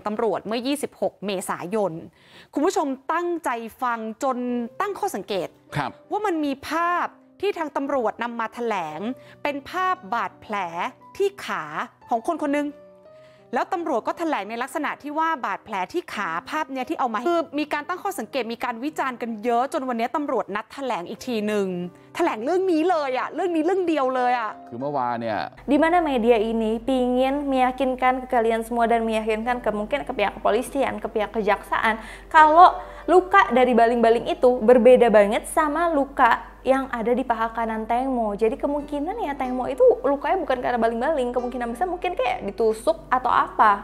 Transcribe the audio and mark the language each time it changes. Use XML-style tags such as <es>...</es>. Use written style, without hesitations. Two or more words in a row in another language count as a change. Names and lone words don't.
<th>ตำรวจเมื่อ26 เมษายนคุณผู้ชมตั้งใจฟังจนตั้งข้อสังเกตว่ามันมีภาพที่ทางตำรวจนำมาแถลงเป็นภาพบาดแผลที่ขาของคนคนนึงแล้วตำรวจก็แถลงในลักษณะที่ว่าบาดแผลที่ขาภาพเนี้ยที่เอามาคือมีการตั้งข้อสังเกตมีการวิจารณ์กันเยอะจนวันนี้ตำรวจนัดแถลงอีกทีหนึ่งแถลงเรื่องนี้เลยอะเรื่องนี้เรื่องเดียวเลยอะ คือเมื่อวานเนี่ย</th> <id>di mana media ini pingin meyakinkan ke kalian semua dan meyakinkan mungkin ke pihak kepolisian, ke pihak kejaksaan kalau luka dari baling-baling itu berbeda banget sama luka yang ada di paha kanan Teng Mo. Jadi kemungkinan ya Teng Mo itu lukanya bukan karena baling-baling, kemungkinan besar mungkin kayak ditusuk atau apa.</id>